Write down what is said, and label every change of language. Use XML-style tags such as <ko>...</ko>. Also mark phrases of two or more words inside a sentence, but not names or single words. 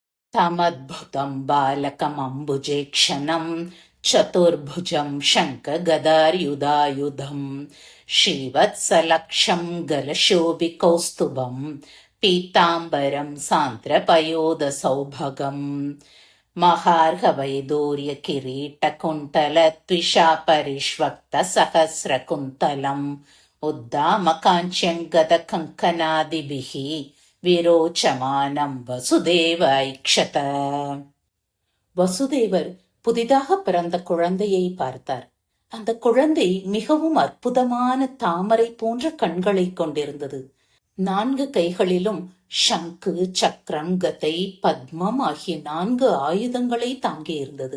<sa>तमद्भुतं बालकमम्बुजेक्षणं चतुर्भुजं शङ्खगदार्युधायुधं श्रीवत्सलक्षं गलशोभिकौस्तुभं पीताम्बरं सान्द्रपयोधसौभगम् महार्घवैदूर्यकिरीटकुण्टलत्विषापरिष्वक्तसहस्रकुन्तलम् उद्दामकाञ्च्यङ्गदकङ्कणादिभिः विरोचमानं वसुदेव ऐक्षत.</sa> <ta>வசுதேவர் புதிதாக பிறந்த குழந்தையை பார்த்தார். அந்த குழந்தை மிகவும் அற்புதமான தாமரை போன்ற கண்களை கொண்டிருந்தது. 4 கைகளிலும் சங்கு, சக்கரம், கதை, பத்மம் ஆகிய 4 ஆயுதங்களை தாங்கியிருந்தது.</ta>